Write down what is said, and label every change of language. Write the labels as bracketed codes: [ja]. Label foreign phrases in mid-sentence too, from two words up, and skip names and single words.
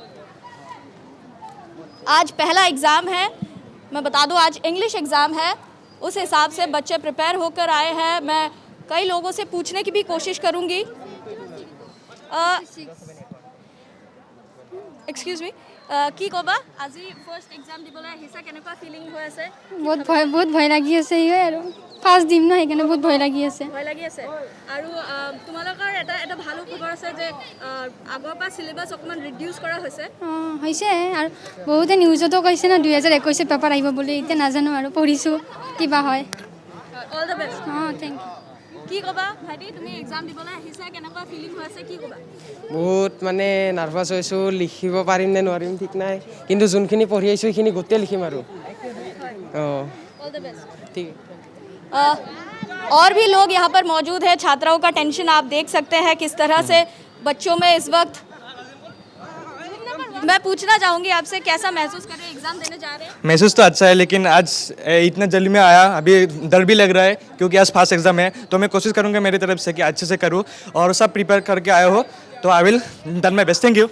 [hi] आज पहला एग्ज़ाम है, मैं बता दूं आज [en] English exam [hi] है, उस हिसाब से बच्चे प्रिपेयर होकर आए हैं। मैं कई लोगों से पूछने की भी कोशिश करूंगी। [en] excuse me, [as] কি কবা আজি [en] first exam [as] দিবলৈ আহিছা, কেনেকুৱা ফিলিং হৈ আছে? বহুত ভয় লাগি আছে আৰু ফাৰ্ষ্ট দিম না, সেইকাৰণে বহুত ভয় লাগি আছে। আৰু তোমালোকৰ এটা ভালো খবৰ আছে যে আগৰ পৰা সিলেবাস অকমান ৰিডিউস কৰা হৈছে হৈছে আৰু বহুতে নিউজতো কৈছে না 2021 পেপাৰ আহিব বুলি এতিয়া নাজানো আৰু পঢ়িছোঁ কিবা হয় [en] all the best thank you [as] কি ক'বা ভাইটি তুমি এক্সাম দিবলৈ আহিছা কেনেকুৱা ফিলিং হৈ আছে কি ক'বা বহুত মানে নাৰ্ভাছ হৈছোঁ লিখিব পাৰিম নে নোৱাৰিম ঠিক নাই কিন্তু যোনখিনি পঢ়ি আহিছোঁ সেইখিনি গোটেই লিখিম আৰু [en] all the best [as] ঠিক [hi] और भी लोग यहाँ पर मौजूद हैं छात्राओं का टेंशन आप देख सकते हैं किस तरह से बच्चों में इस वक्त मैं पूछना चाहूँगी आपसे कैसा महसूस कर रहे हैं एग्जाम देने जा रहे हैं महसूस तो अच्छा है लेकिन आज इतना जल्दी में आया अभी डर भी लग रहा है क्योंकि आज [en] fast exam [hi] है तो मैं कोशिश करूँगा मेरी तरफ से कि अच्छे से करूँ और सब प्रिपेयर करके आया हो तो [en] I will done my best thank you